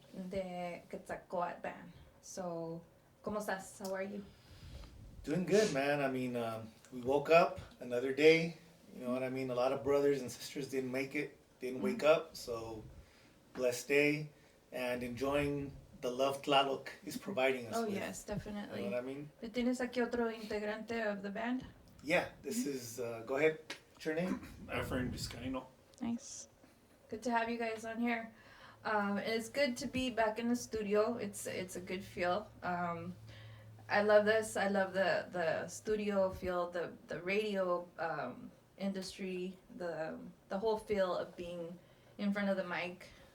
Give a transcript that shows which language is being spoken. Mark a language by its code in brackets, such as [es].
[en] the Quetzalcoatl Band. So, [es] ¿cómo estás? [en] How are you? Doing good, man. I mean, we woke up another day. You know what I mean? A lot of brothers and sisters didn't make it, didn't wake up. So, blessed day and enjoing the love Tlaloc is providing us with. Yes, definitely. You know what I mean? [es] ¿Tienes aquí otro integrante [en] of the band? Yeah, this is, go ahead. What's your name? Efrain Vizcaino. Nice. Good to have you guys on here. And it's good to be back in the studio. It's a good feel. I love this. I love the studio feel, the radio industry, the whole feel of being in front of the mic.